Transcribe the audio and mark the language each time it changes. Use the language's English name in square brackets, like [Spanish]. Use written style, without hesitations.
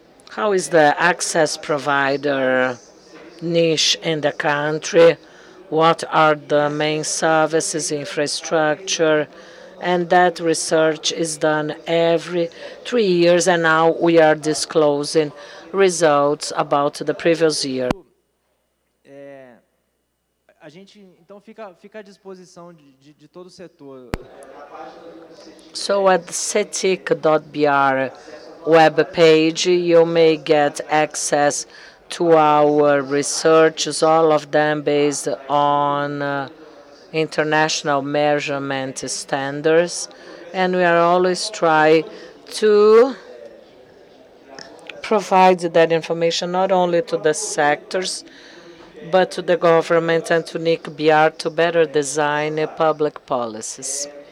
[English] How is the access provider niche in the country? What are the main services, infrastructure? And that research is done every 3 years, and now we are disclosing results about the previous year. [Portuguese] A gente, então, fica à disposição de todo o setor. [English] So at cetic.br web page, you may get access to our researches, all of them based on international measurement standards, and we are always trying to provide that information not only to the sectors, but to the government and to NIC.br to better design public policies.